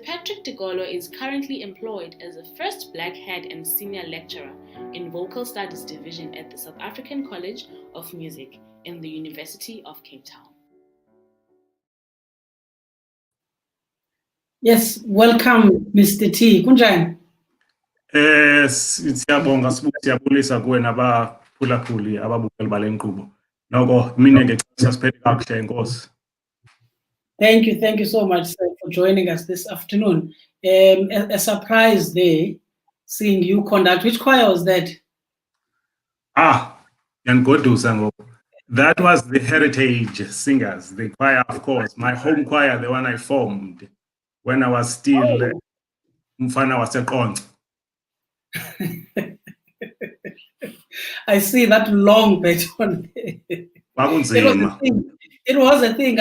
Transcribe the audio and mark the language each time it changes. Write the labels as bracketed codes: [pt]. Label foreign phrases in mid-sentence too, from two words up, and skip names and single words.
[en] Patrick Tikolo is currently employed as a first black head and senior lecturer in Vocal Studies Division at the South African College of Music in the University of Cape Town. Yes, welcome, Mr. [xh] T. Kunjani? Siyabonga siyabulisa kuwe nabaphulaphuli ababukeli bale nkqubo. Noko mina ngexesha siphethe kakuhle inkosi. [en] Thank you so much, sir, for joining us this afternoon. A surprise there, seeing you conduct. Which choir was that? [xh] Yangodusa ngoku. [en] That was the Heritage Singers, the choir, of course, my home choir, the one I formed when I was still [xh] Mfana waseQonce. [en] I see that long baton. It was a thing.